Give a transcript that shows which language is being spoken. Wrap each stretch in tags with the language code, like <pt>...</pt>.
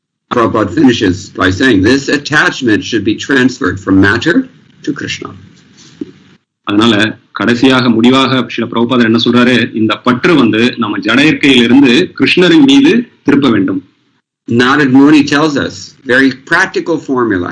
<en>Prabhupada finishes by saying this attachment should be transferred from matter to Krishna.</en> <ta>அதனால கடைசியாக முடிவாக ஸ்ரீல பிரபுபாதர் என்ன சொல்றாரு, இந்த பற்று வந்து நம்ம ஜட இயற்கையிலிருந்து கிருஷ்ணரின் மீது திருப்ப வேண்டும்.</ta> <en>Narad Muni tells us very practical formula.</en>